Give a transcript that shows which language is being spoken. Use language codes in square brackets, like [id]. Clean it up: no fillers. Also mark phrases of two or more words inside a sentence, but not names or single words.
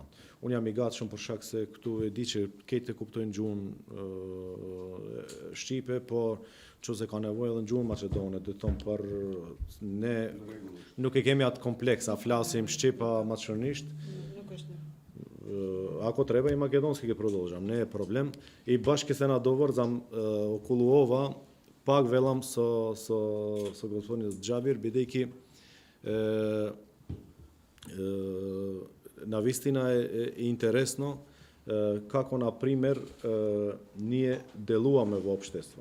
[sq] Unë jam i gatshëm për shkak se këtu e di që këtë kuptojnë gjuhën shqipe, por nëse ka nevojë edhe në gjuhën maqedone, do të thonë për ne nuk e kemi atë kompleks, a flasim shqip a maqedonisht. [mk] Ако треба и македонски ќе продолжам, не е проблем. И баш ке се надоврзам околу ова, пак велам со господинот Xhabir, бидејќи навистина е интересно како, на пример, ние делуваме во општество.